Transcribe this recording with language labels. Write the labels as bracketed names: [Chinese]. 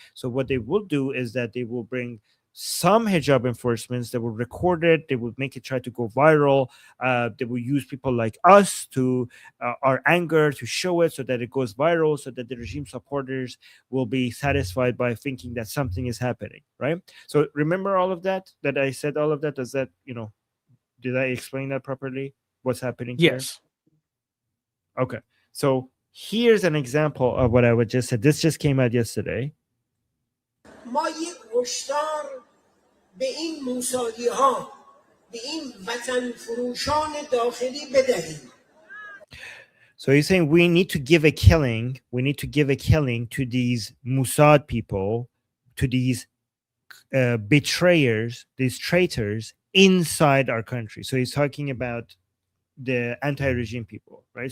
[English] So what they will do is that they will bring some hijab enforcements, that will record it, they will make it try to go viral, they will use people like us to our anger to show it, so that it goes viral, so that the regime supporters will be satisfied by thinking that something is happening, right? So remember all of that I said, all of that. Does that, did I explain that properly, what's happening here? Yes. Okay, so here's an example of what I would just said. This just came out yesterday. [Persian] ما یک هشدار به این موسادی ها، به این وطن فروشان داخلی بدهیم. [English] So he's saying we need to give a killing. We need to give a killing to these Mossad people, to these betrayers, these traitors inside our country. So he's talking about the anti-regime people, right?